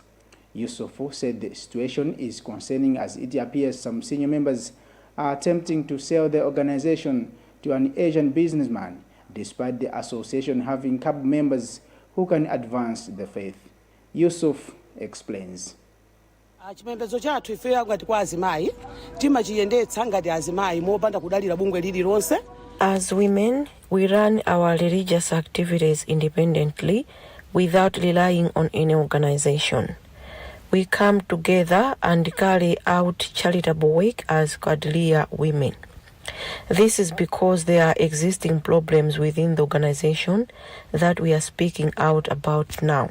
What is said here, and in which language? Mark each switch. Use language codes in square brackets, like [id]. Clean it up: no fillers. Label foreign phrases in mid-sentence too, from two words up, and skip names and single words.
[en] Yusufu said the situation is concerning as it appears some senior members are attempting to sell the organization to an Asian businessman, despite the association having CAB members who can advance the faith. Yusuf explains. [ny] Chipembedzo chathu ife ngati kwa azimayi timachiyendetsa ngati azimayi mopanda kudalira bungwe lililonse. [en] As women, we run our religious activities independently without relying on any organization. We come together and carry out charitable work as Quadria women. This is because there are existing problems within the organization that we are speaking out about now.